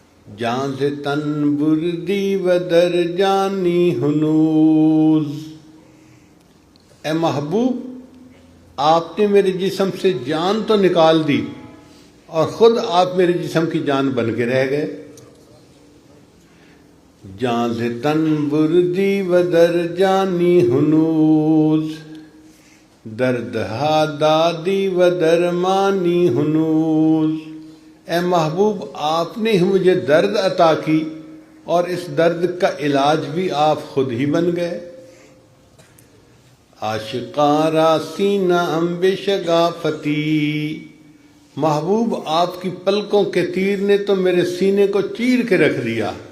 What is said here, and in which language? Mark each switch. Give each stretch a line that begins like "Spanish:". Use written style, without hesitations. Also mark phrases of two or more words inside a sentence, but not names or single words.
Persian: جان سے تن بردی و در جانی ہنوز۔
Urdu: اے محبوب، آپ نے میرے جسم سے جان تو نکال دی اور خود آپ میرے جسم کی جان بن کے رہ گئے۔
Persian: جان سے تن بردی و در جانی ہنوز، درد ہا دادی و درمانی ہنوز۔
Urdu: اے محبوب، آپ نے ہی مجھے درد عطا کی اور اس درد کا علاج بھی آپ خود ہی بن گئے۔
Persian: عاشقارا سینہ امب شگافتی،
Urdu: محبوب آپ کی پلکوں کے تیر نے تو میرے سینے کو چیر کے رکھ دیا۔